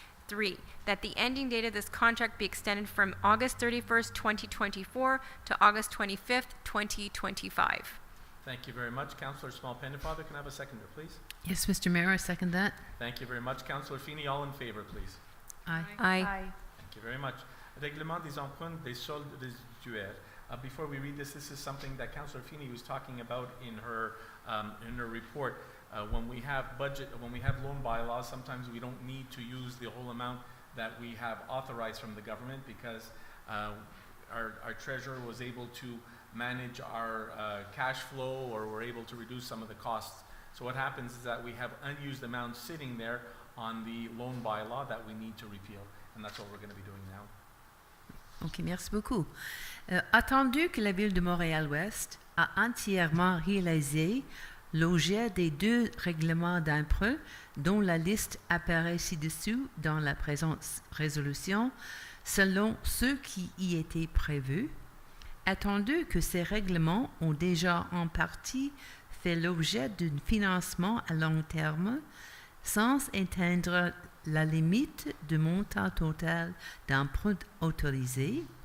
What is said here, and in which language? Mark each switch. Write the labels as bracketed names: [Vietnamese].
[English] 3, that the ending date of this contract be extended from August 31st, 2024 to August 25th, 2025. Thank you very much. Councillor Small-Pennefather, can I have a seconder, please? Yes, Mr. Mayor, I second that. Thank you very much. Councillor Feeney, all in favor, please. Aye. Aye. Thank you very much. [French] Règlement des emprunts des soldes résiduaires. [English] Before we read this is something that Councillor Feeney was talking about in her report. When we have loan bylaws, sometimes we don't need to use the whole amount that we have authorized from the government because our treasurer was able to manage our cash flow, or we're able to reduce some of the costs. So what happens is that we have unused amounts sitting there on the loan bylaw that we need to repeal, and that's what we're going to be doing now. [French] OK, merci beaucoup. Attendu que la Ville de Montréal-Ouest a entièrement réalisé l'objet des 2 règlements d'emprunt dont la liste apparaît ci-dessous dans la présente résolution, selon ceux qui y étaient prévus, attendu que ces règlements ont déjà en partie fait l'objet d'un financement à long terme, sans atteindre la limite du montant total d'emprunt autorisé,